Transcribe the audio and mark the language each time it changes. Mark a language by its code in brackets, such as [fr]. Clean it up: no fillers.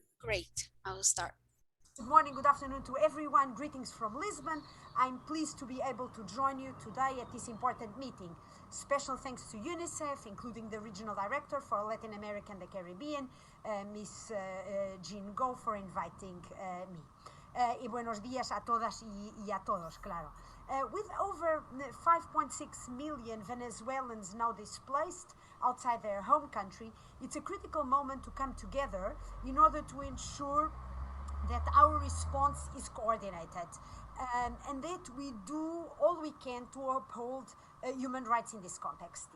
[en] Great. I will start. Good morning, good afternoon to everyone. Greetings from Lisbon. I'm pleased to be able to join you today at this important meeting. Special thanks to UNICEF, including the Regional Director for Latin America and the Caribbean, Ms. Jean Go, for inviting me. [es] Y buenos días a todas y a todos, claro. [en] With over 5.6 million Venezuelans now displaced outside their home country, it's a critical moment to come together in order to ensure that our response is coordinated and that we do all we can to uphold human rights in this context.